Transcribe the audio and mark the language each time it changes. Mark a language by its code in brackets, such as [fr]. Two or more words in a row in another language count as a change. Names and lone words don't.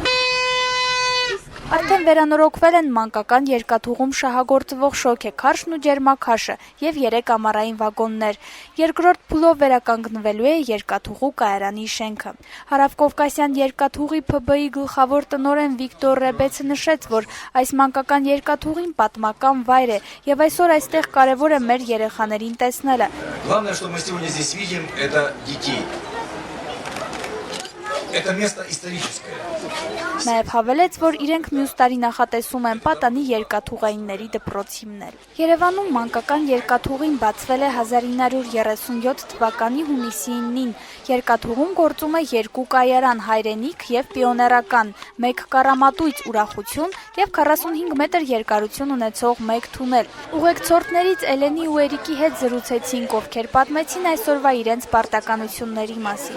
[hy] Արդեն վերանորոգվել են մանկական երկաթուղում շահագործվող շոգեքարշն ու ջերմաքարշը և 3 ամառային վագոններ։ Երկրորդ փուլով վերականգնվելու է երկաթուղու կայարանի շենքը։ Հարավկովկասյան երկաթուղի ՓԲ-ի գլխավոր տնօրեն Վիկտոր Ռեբեցը նշեց, որ այս մանկական երկաթուղին պատմական վայր է և այսօր այստեղ կարևոր է մեր երեխաներին տեսնելը։ [ru] Главное, что мы сегодня здесь видим, это детей. Это место историческое. [hy] Նաև հավելեց, որ իրենք մյուս տարի նախատեսում են պատանի երկաթուղայինների դպրոց հիմնել։ Երևանում մանկական երկաթուղին բացվել է 1937 թվականի հունիսի 9-ին։ Երկաթուղում գործում է 2 կայարան՝ հայրենիք և պիոներական, 1 կառամատույց ուրախություն և 45 մետր երկարություն ունեցող 1 թունել։ Ուղեկցորդներից Էլենի ու Էրիկի հետ զրուցեցինք, ովքեր պատմեցին այսօրվա իրենց պարտականությունների մասին։